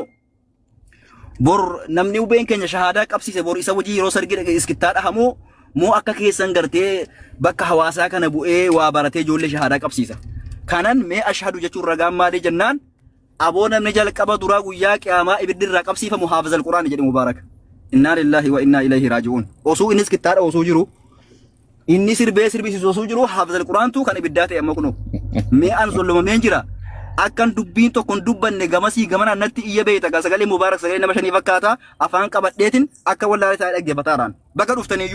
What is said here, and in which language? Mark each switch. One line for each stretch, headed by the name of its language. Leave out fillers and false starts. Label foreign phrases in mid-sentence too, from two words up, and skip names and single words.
Oromo: Bor namni mubeen keenya shahaadaa qabsiise bor isa wajjin yeroo sargii iskittaa dhahamoo moo akka keessan gartee bakka hawaasaa kana bu'ee waa baratee ijoollee shahaadaa qabsiisa. Kanan mee ashhadu jechuun ragaan maalii jennaan aboo namni jalqaba duraa guyyaa qiyaamaa ibiddirraa qabsiifamu
Arabic: حافظ القرآن
Oromo: jedhe Mubaarak.
Arabic: إنا لله وإنا إليه راجعون.
Oromo: Osoo innis kittaadha osoo jiru inni sirbee sirbisiisu osoo jiru haafizal quraantu kan ibiddaa ta'e amma kunoo. Mee an sollomameen jira. Akkan dubbiin tokkon dubbanne gamasii gamana natti iyya beeyta gaa sagalee Mubaarak sagalee nama shanii fakkaata afaan qabadheetin akka wallaalee ta'ee dhaggeeffataaraan bakka dhuftaniyyuu.